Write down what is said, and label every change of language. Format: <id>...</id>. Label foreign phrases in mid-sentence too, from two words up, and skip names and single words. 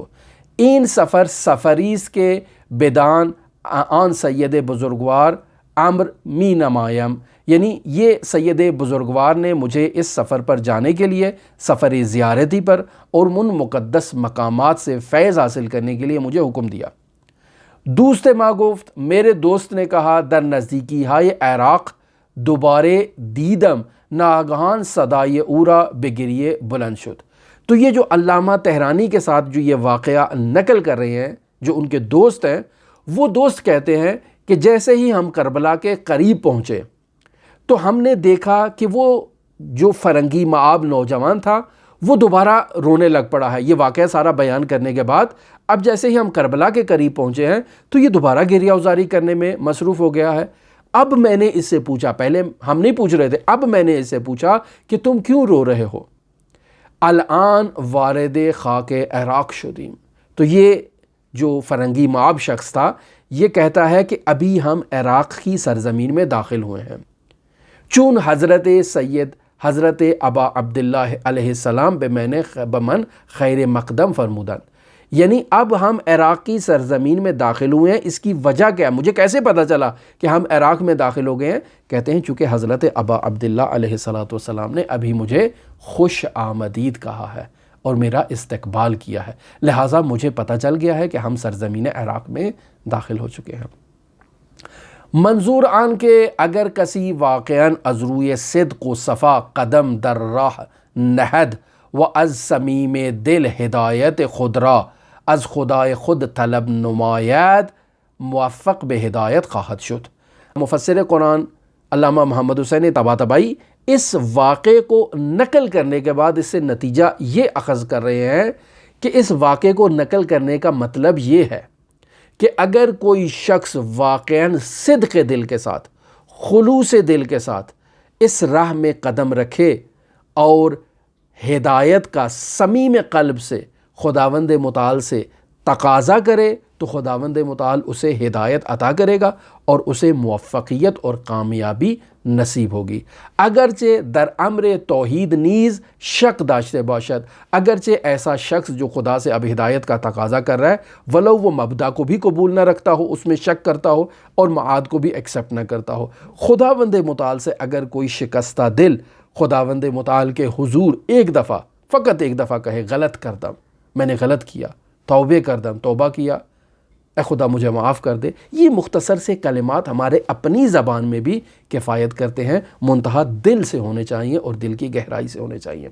<fa>این سفر سفریس کے بدان آن سید بزرگوار امر می نمایم،</fa> <ur>یعنی یہ سید بزرگوار نے مجھے اس سفر پر جانے کے لیے، سفر زیارتی پر، اور ان مقدس مقامات سے فیض حاصل کرنے کے لیے مجھے حکم دیا۔</ur> <fa>دوست ما گفت،</fa> <ur>میرے دوست نے کہا،</ur> <fa>در نزدیکی ہائے عراق دوبارے دیدم ناگہان صدائے اورا بگریے بلند شد۔</fa> <ur>تو یہ جو علامہ تہرانی کے ساتھ جو یہ واقعہ نقل کر رہے ہیں، جو ان کے دوست ہیں، وہ دوست کہتے ہیں کہ جیسے ہی ہم کربلا کے قریب پہنچے تو ہم نے دیکھا کہ وہ جو فرنگی معاب نوجوان تھا وہ دوبارہ رونے لگ پڑا ہے۔ یہ واقعہ سارا بیان کرنے کے بعد اب جیسے ہی ہم کربلا کے قریب پہنچے ہیں تو یہ دوبارہ گریہ ازاری کرنے میں مصروف ہو گیا ہے۔ اب میں نے اس سے پوچھا، پہلے ہم نہیں پوچھ رہے تھے، اب میں نے اس سے پوچھا کہ تم کیوں رو رہے ہو؟</ur> <fa>الان وارد خاک عراق شدیم،</fa> <ur>تو یہ جو فرنگی معاب شخص تھا یہ کہتا ہے کہ ابھی ہم عراق کی سرزمین میں داخل ہوئے ہیں،</ur> <fa>چون حضرت سید حضرت ابا عبداللہ علیہ السلام بمن خیر مقدم فرمودند،</fa> <ur>یعنی اب ہم عراق کی سرزمین میں داخل ہوئے ہیں۔ اس کی وجہ کیا ہے؟ مجھے کیسے پتہ چلا کہ ہم عراق میں داخل ہو گئے ہیں؟ کہتے ہیں چونکہ حضرت ابا عبداللہ علیہ السلام نے ابھی مجھے خوش آمدید کہا ہے اور میرا استقبال کیا ہے، لہٰذا مجھے پتہ چل گیا ہے کہ ہم سرزمین عراق میں داخل ہو چکے ہیں۔</ur> <fa>منظور آن کے اگر کسی واقعاً از روی صدق و صفا قدم در راہ نہد و از صمیم دل ہدایت خود را از خدای خود طلب نماید موفق به ہدایت خواہد شد۔</fa> <ur>مفسر قرآن علامہ محمد حسین طباطبائی اس واقعے کو نقل کرنے کے بعد اس سے نتیجہ یہ اخذ کر رہے ہیں کہ اس واقعے کو نقل کرنے کا مطلب یہ ہے کہ اگر کوئی شخص واقعاً صدق دل کے ساتھ، خلوص دل کے ساتھ اس راہ میں قدم رکھے اور ہدایت کا صمیم قلب سے خداوند متعال سے تقاضا کرے تو خداوند متعال اسے ہدایت عطا کرے گا اور اسے موفقیت اور کامیابی نصیب ہوگی۔</ur> <fa>اگرچہ در امر توحید نیز شک داشتے باشد،</fa> <ur>اگرچہ ایسا شخص جو خدا سے اب ہدایت کا تقاضا کر رہا ہے ولو وہ مبدا کو بھی قبول نہ رکھتا ہو، اس میں شک کرتا ہو اور معاد کو بھی ایکسیپٹ نہ کرتا ہو، خداوند متعال سے اگر کوئی شکستہ دل خداوند متعال کے حضور ایک دفعہ، فقط ایک دفعہ کہے</ur> <fa>غلط کردم،</fa> <ur>میں نے غلط کیا،</ur> <fa>توبہ کردم،</fa> <ur>توبہ کیا، اے خدا مجھے معاف کر دے، یہ مختصر سے کلمات ہمارے اپنی زبان میں بھی کفایت کرتے ہیں، منتہا دل سے ہونے چاہیے اور دل کی گہرائی سے ہونے چاہیے۔</ur>